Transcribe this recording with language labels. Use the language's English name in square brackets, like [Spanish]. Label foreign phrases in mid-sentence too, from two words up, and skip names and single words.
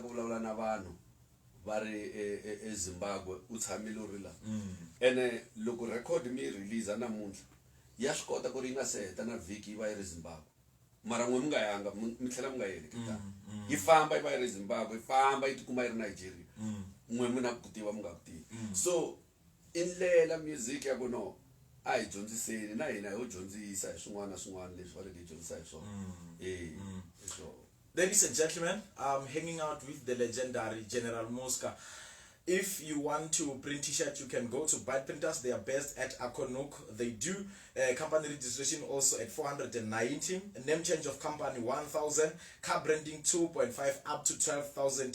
[Tsonga] ku vulavula na vanhu va ri eZimbabwe u tshamile u ri la ene loko record mi yi release namuntlha ya swi kota ku ri yi nga se heta na vhiki yi va yi ri Zimbabwe mara n'we mi nga yanga mi tlhela mi nga heleketanga yi famba yi va yi ri Zimbabwe yi famba yi tikuma yi ri Nigeria n'we mi na ku tiva mi nga ku tivi so i ndlela music ya ku no a hi dyondziseni na hina ho dyondzisa hi swin'wana na swin'wana leswi va leke hi dyondzisa hi swona so [English] ladies and gentlemen, I'm hanging out with the legendary General Muzka. If you want to print t-shirt, you can go to Byte Printers. They are based at Akonuk. They do company registration also at 490. Name change of company 1,000. Car branding 2.5 up to 12,000.